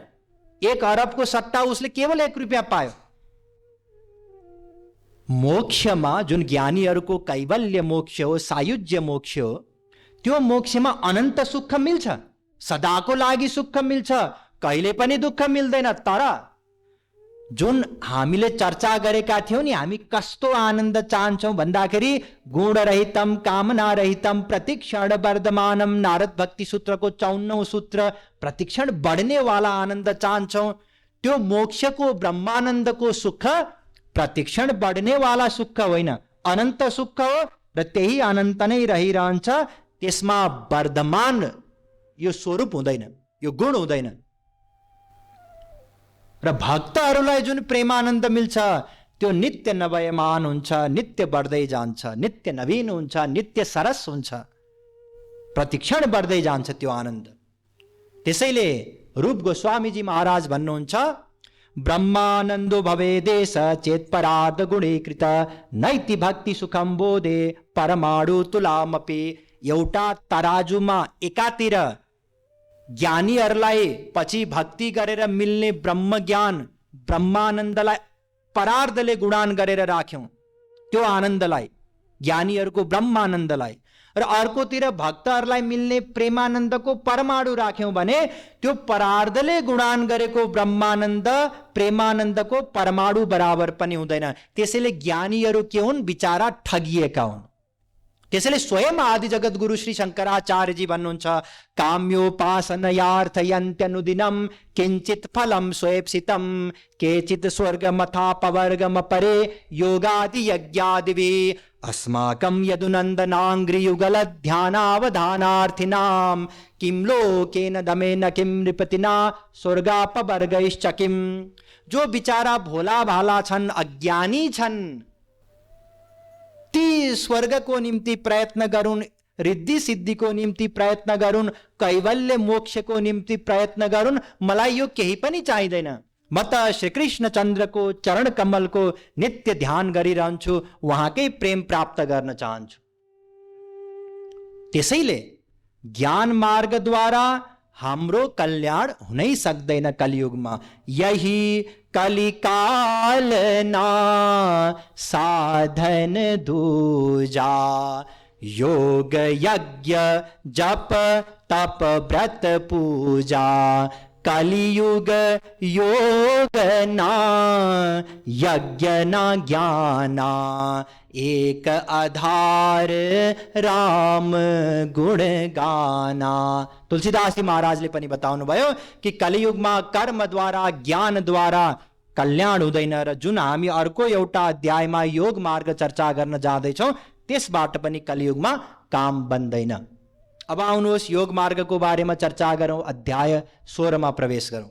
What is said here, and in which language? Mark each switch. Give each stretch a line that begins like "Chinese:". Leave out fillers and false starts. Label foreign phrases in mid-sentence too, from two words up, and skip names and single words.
Nepali: 1 अरबको सट्टा उसले केवल 1 रुपियाँ पायो। मोक्षमा जुन ज्ञानीहरूको कैवल्य मोक्ष हो, सायुज्य मोक्ष हो, त्यो मोक्षमा अनन्त सुख मिल्छ, सदाको लागि सुख मिल्छ, कहिले पनि दुःख मिल्दैन। तर जुन हामीले चर्चा गरेका थियौं नि, हामी कस्तो आनन्द चाहन्छौं भन्दाखेरि
Sanskrit: गुणरहितम कामनारहितम प्रतिक्षण वर्धमानम,
Nepali: नारद भक्ति सूत्रको 54औं सूत्र, प्रतिक्षण बढ्ने वाला आनन्द चाहन्छौं। त्यो मोक्षको ब्रह्मानन्दको सुख प्रतिक्षण बढ्ने वाला सुख होइन, अनन्त सुख हो र त्यही अनन्त नै रहिरहन्छ। त्यसमा वर्धमान यो स्वरूप हुँदैन, यो गुण हुँदैन। र भक्तहरूलाई जुन प्रेमानन्द मिल्छ त्यो नित्य नवयमान हुन्छ, नित्य बढ्दै जान्छ, नित्य नवीन हुन्छ, नित्य सरस हुन्छ, प्रतिक्षण बढ्दै जान्छ त्यो आनन्द। त्यसैले रूप गोस्वामीजी महाराज भन्नुहुन्छ,
Sanskrit: ब्रह्मानन्दो भवेदेश चेत परार्ध गुणीकृत नैति भक्ति सुखम बोधे परमाणु तुलामपि।
Nepali: एउटा तराजुमा एकातिर ज्ञानीहरूलाई पछि भक्ति गरेर मिल्ने ब्रह्म ज्ञान ब्रह्मानन्दलाई परार्धले गुणान गरेर राख्यौं, त्यो आनन्दलाई, ज्ञानीहरूको ब्रह्मानन्दलाई, र अर्कोतिर भक्तहरूलाई मिल्ने प्रेमानन्दको परमाणु राख्यौं भने त्यो परार्धले गुणान गरेको ब्रह्मानन्द प्रेमानन्दको परमाणु बराबर पनि हुँदैन। त्यसैले ज्ञानीहरू के हुन्? बिचारा ठगिएका हुन्। त्यसैले स्वयं आदि जगत गुरु श्री शंकराचार्यजी भन्नुहुन्छ,
Sanskrit: काम्योपासनयार्थयन्त्यनुदिनं किंचित फलम स्वैप्सितं केचित् स्वर्गमथापवर्गम परे योगादि यज्ञादिभिः अस्माकं यदुनन्दनांग्रियुगल ध्यानावधानार्थिनां किं लोकेन दमेन किं नृपतिना स्वर्गापवर्गैश्च किं।
Nepali: जो बिचारा भोला भाला छन्, अज्ञानी छन्, ती स्वर्गको निम्ति प्रयत्न गरून्, रिद्धि सिद्धिको निम्ति प्रयत्न गरून्, कैवल्य मोक्षको निम्ति प्रयत्न गरून्, मलाई यो केही पनि चाहिँदैन। म त श्रीकृष्ण चन्द्रको चरण कमलको नित्य ध्यान गरिरहन्छु, उहाँकै प्रेम प्राप्त गर्न चाहन्छु। त्यसैले ज्ञान मार्गद्वारा हाम्रो कल्याण हुनै सक्दैन कलियुगमा।
Awadhi: यही कलिकाल ना साधन दूजा योग यज्ञ जप तप व्रत पूजा कलियुग योग ना यज्ञ ना ज्ञाना एक आधार राम गुण गाना।
Nepali: तुलसीदास जी महाराजले पनि बताउनु भयो कि कलियुगमा कर्मद्वारा ज्ञानद्वारा कल्याण हुँदैन र जुन हामी अर्को एउटा अध्यायमा योग मार्ग चर्चा गर्न जाँदैछौँ त्यसबाट पनि कलियुगमा काम बन्दैन। अब आउनुहोस् योग मार्गको बारेमा चर्चा गरौँ, अध्याय 16 मा प्रवेश गरौँ।